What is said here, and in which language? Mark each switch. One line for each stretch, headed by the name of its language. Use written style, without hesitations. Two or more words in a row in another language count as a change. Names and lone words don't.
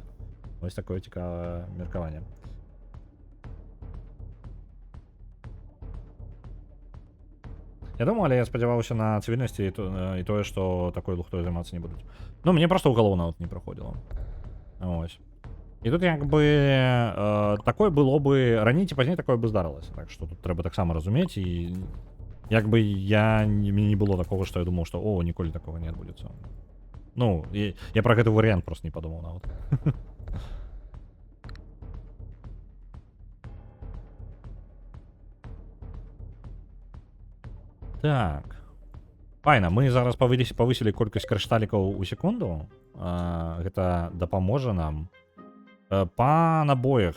Belarusian: Вось такое цікавае меркаванне. Я думаю, але я спадзяваўся на цывільнасці і тое, што такой лухтой займацца не будуць. Ну, мне проста ў галоў нават не праходзіла. Ось. І тут як бы такое было бы раней ці пазней, такое бы здарылася. Так што тут трэба таксама разумець і
Ukrainian: Якби мені не було такого, що я думав, що о, ніколи такого не відбудеться.
Belarusian: Ну, я про гэты варіант просто не подумав нават. Так. Файна, мы зараз павысілі колькасць крышталікаў у секунду. Гэта дапаможа нам. Па набоях.